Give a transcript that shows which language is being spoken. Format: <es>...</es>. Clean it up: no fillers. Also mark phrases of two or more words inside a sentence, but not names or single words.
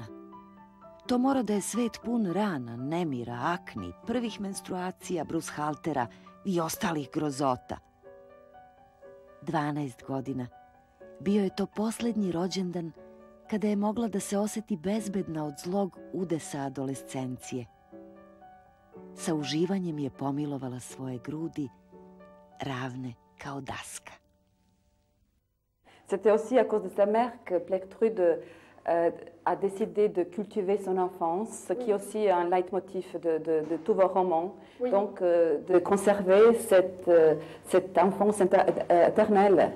<sr>To mora da je svet pun rana, nemira, akni, prvih menstruacija, brushaltera i ostalih grozota. 12 godina. Bio je to posljednji rođendan kada je mogla da se osjeti bezbedna od zlog udesa adolescencije. Sa uživanjem je pomilovala svoje grudi, ravne kao daska.</sr> <fr>C'était aussi à cause de sa mère que Plectrude a décidé de cultiver son enfance, ce qui est aussi un leitmotiv de tous vos romans. Oui. Donc, de conserver cette enfance éternelle.</fr>